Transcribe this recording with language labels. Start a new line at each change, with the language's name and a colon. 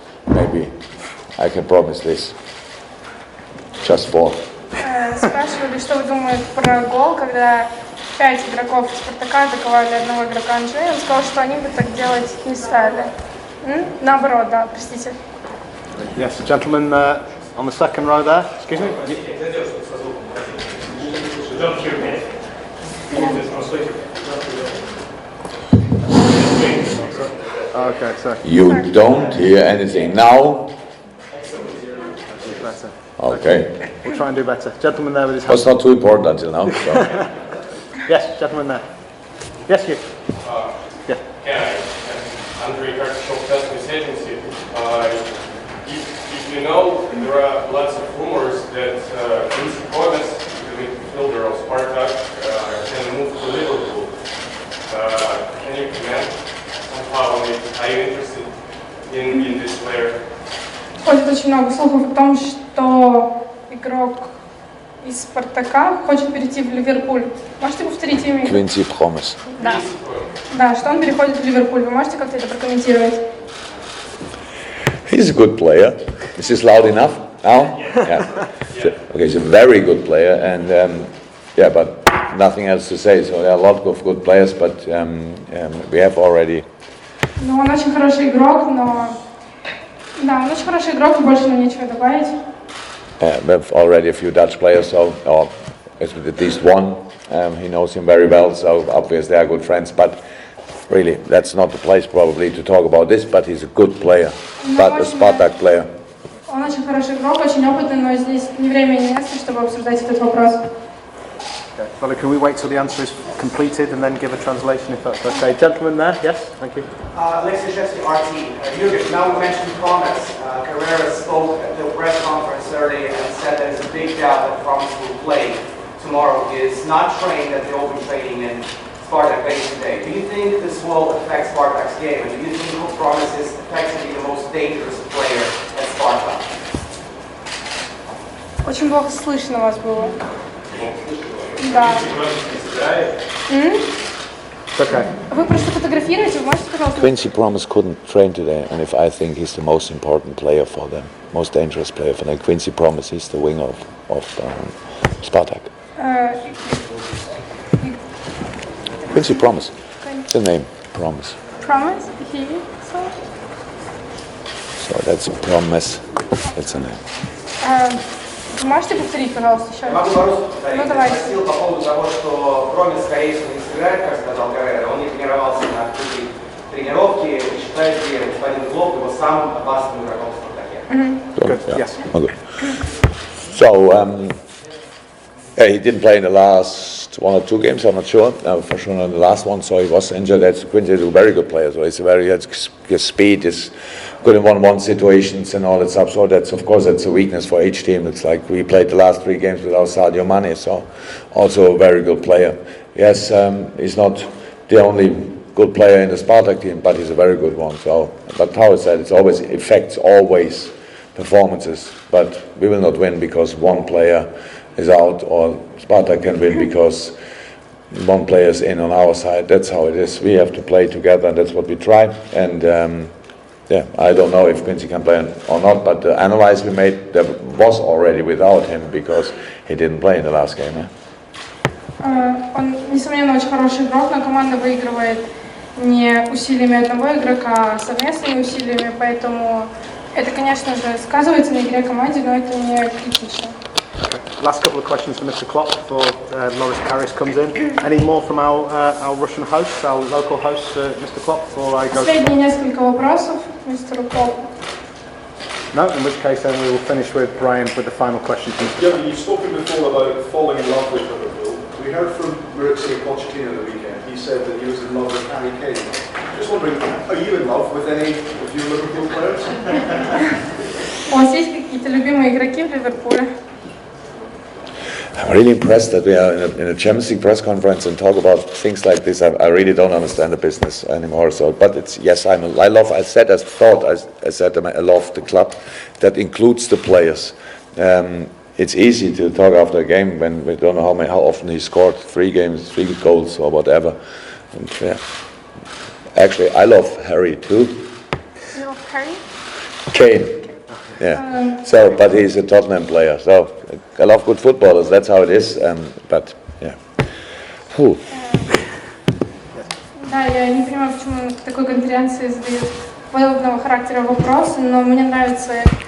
English: Maybe I can promise this. Just 4.
Russian: Спрашивали, что вы думаете про гол, когда 5 игроков Спартака атаковали одного игрока Анжи. Он сказал, что они бы так делать не стали. Наоборот, да, простите.
English: Yes, gentleman on the second row there. Excuse me. Okay, so You don't hear anything now. better. Okay. We'll try and do better. Gentleman there with his hand. Was not too important until now. So. Yes, gentleman there. Yes, you. Yeah. Andrei,
Russian: как частность
English: agency, if you know, there are lots of rumors that Quincy Promes, the midfielder of Spartak, can move to Liverpool. Can you comment somehow on it? Are you interested in this player?
Russian: Ходит очень много слухов о том, что игрок из Спартака хочет перейти в Ливерпуль. Можете повторить имя? Quincy Promes. Да. Да, что он переходит в Ливерпуль. Вы можете как-то это прокомментировать?
English: He's a good player. Is this loud enough now? Yeah. Okay, he's a very good player, and yeah, but nothing else to say. So there are a lot of good players, but we have already.
Russian: Ну, он очень хороший игрок, но... Да, он очень хороший игрок, и больше нам нечего добавить.
English: We have already a few Dutch players, so or at least one. He knows him very well, so obviously they are good friends. But really, that's not the place probably to talk about this. But he's a good player, but a Spartak player.
Russian: Он очень хороший игрок, очень опытный, но здесь ни время, ни место, чтобы обсуждать этот вопрос.
English: Okay. Well, can we wait till the answer is completed and then give a translation if that's okay? Gentleman there, yes, thank you. Alexei Shevsky, RT. Jurgen, now we mentioned Promes. Carrera spoke at the press conference earlier and said there is a big doubt that Promes will play tomorrow. He is not trained at the open training in Spartak base today. Do you think this will affect Spartak's game? And do you think Promes is effectively the most dangerous player at Spartak?
Russian: Очень плохо слышно вас было. Да.
English: It's okay.
Russian: Вы просто фотографируете, вы можете, пожалуйста?
English: Quincy Promes couldn't train today, and if I think he's the most important player for them, most dangerous player for them, Quincy Promes is the winger of Spartak. Quincy Promes, the name Promes. Promise? He? So that's Promes. That's a name.
Russian: Вы можете повторить, пожалуйста, еще раз? Могу по-русски повторить. Ну, давайте. Спросил по поводу того, что Промес, скорее всего, не сыграет, как сказал Каррера. Он не тренировался на такой тренировке. И считает ли господин Клоп его самым опасным игроком в Спартаке?
English: Good, Yeah. yes. Okay. So, yeah, he didn't play in the last 1 or 2 games, I'm not sure. For sure not the last one, so he was injured. Quincy is a very good player, so his speed is good in 1-1 situations and all that stuff. So that's, of course, that's a weakness for each team. It's like we played the last 3 games without Sadio Mane, so also a very good player. Yes, he's not the only good player in the Spartak team, but he's a very good one. So, but how I said, it affects always performances, but we will not win because one player is out, or Spartak can win because one player is in on our side. That's how it is. We have to play together, and that's what we try. And yeah, I don't know if Quincy can play or not, but the analysis we made there was already without him because he didn't play in the last game.
Russian: Он, несомненно, очень хороший игрок, но команда выигрывает не усилиями одного игрока, а совместными усилиями, поэтому это, конечно же, сказывается на игре команды, но это не критично.
English: Last couple of questions for Mr. Klopp before Loris Karius comes in. Any more from our Russian hosts, our local hosts, Mr. Klopp, before I go?
Russian: Последние несколько вопросов, мистеру Клоппу.
English: No, in which case then we will finish with Brian with the final question. Jurgen, you've spoken before about falling in love with Liverpool. We heard from Maurizio Pochettino the weekend. He said that he was in love with Harry Kane. Just wondering, are you in love with any of your Liverpool players?
Russian: У вас есть какие-то любимые игроки в Ливерпуле?
English: I'm really impressed that we are in a Champions League press conference and talk about things like this. I really don't understand the business anymore. So, but it's yes, I love. I said I love the club. That includes the players. It's easy to talk after a game when we don't know how often he scored 3 goals or whatever. And, yeah. Actually, I love Harry too. You love Harry? Kane. Yeah. So, but he's a Tottenham player. So, I love good footballers. That's how it is. But yeah. Whew.
Russian: Да, я не понимаю, почему в такой конференции задают подобного характера вопросы, но мне нравится.